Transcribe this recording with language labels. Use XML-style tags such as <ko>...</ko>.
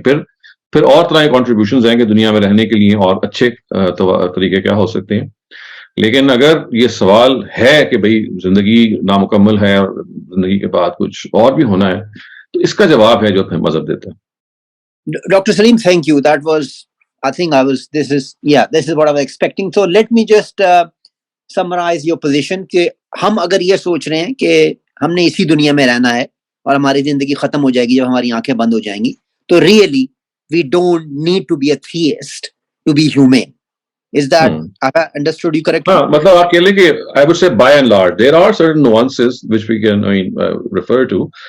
<ur>پھر اور طرح کے کنٹریبیوشنز ہیں کہ دنیا میں رہنے کے لیے اور اچھے طریقے کیا ہو سکتے ہیں. لیکن اگر یہ سوال ہے کہ بھئی زندگی نامکمل ہے اور زندگی کے بعد کچھ اور بھی ہونا ہے، تو اس کا جواب ہے جو ہمیں مذہب دیتا ہے.</ur> <en>Dr. Saleem, thank you. That was, I think this is what I was expecting. So let me just summarize your position</en> <ur>کہ ہم اگر یہ سوچ رہے ہیں کہ ہم نے اسی دنیا میں رہنا ہے اور ہماری زندگی ختم ہو جائے گی جب ہماری آنکھیں بند ہو جائیں گی، تو</ur> <en>really we don't need to be a theist to be humane. Is that have I understood you correctly?</en> <ur>ہاں، مطلب آپ کہہ لیں کہ</ur> <en>I would say by and large there are certain nuances which we can refer to.</en>